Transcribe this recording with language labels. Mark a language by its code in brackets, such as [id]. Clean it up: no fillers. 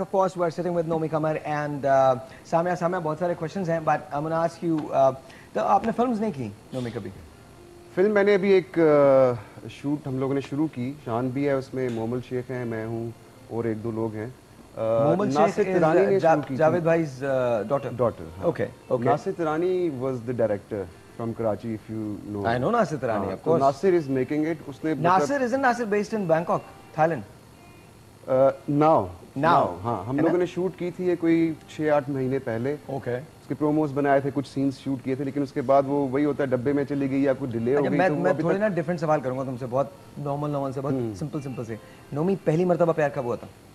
[en] Of course, we're sitting with Nomi Kamar and Samia. Samia, [hi] बहुत सारे [en] questions हैं, but I'm gonna ask you. [hi] तो आपने films नहीं की नोमी कभी? फिल्म मैंने अभी एक शूट हम लोगों ने शुरू की, शान भी है उसमें, मोमल शेख हैं, मैं हूँ और एक दो लोग हैं। [en] Momal Sheikh is Javed भाई's daughter. Okay. Nasir Tirani was the director from Karachi, if you know. I know Nasir Tirani, of [hi] तो [en] course. Nasir is making it. [hi] उसने [en] Nasir isn't Nasir based in Bangkok, Thailand? [hi] Now हाँ, हम लोगों ने शूट की थी ये कोई 6-8 महीने पहले। [en] Okay. [hi] उसके प्रोमोस बनाए थे, कुछ सीन्स शूट किए थे, लेकिन उसके बाद वो वही होता है, डब्बे में चली गई या कुछ डिले हो गई। तो मैं थोड़े ना डिफरेंट सवाल करूंगा तुमसे, बहुत नॉर्मल से, बहुत सिंपल से। नोमी, पहली मर्तबा प्यार कब हुआ था?